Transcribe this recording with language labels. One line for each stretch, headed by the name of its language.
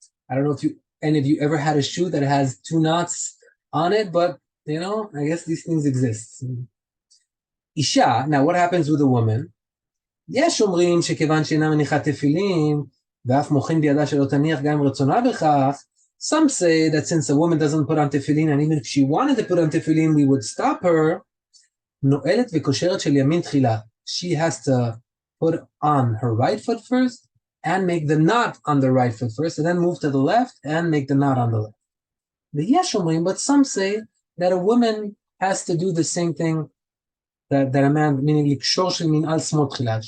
English: I don't know if any of you ever had a shoe that has two knots on it, but I guess these things exist. Isha, now what happens with a woman?
Hebrew: יש אומרים שכיוון שאינה מניחה תפילין, ואף מוחין בידה שלא תניח גם אם רצונה בכך,
English: some say that since a woman doesn't put on tefillin, and even if she wanted to put on tefillin, we would stop her.
Hebrew: נועלת וקושרת של ימין תחילה.
English: She has to put on her right foot first and make the knot on the right foot first, and then move to the left and make the knot on the left.
Hebrew: ויש אומרים,
English: but some say that a woman has to do the same thing that a man, meaning
Hebrew: לקשור של מנעל שמאל תחילה.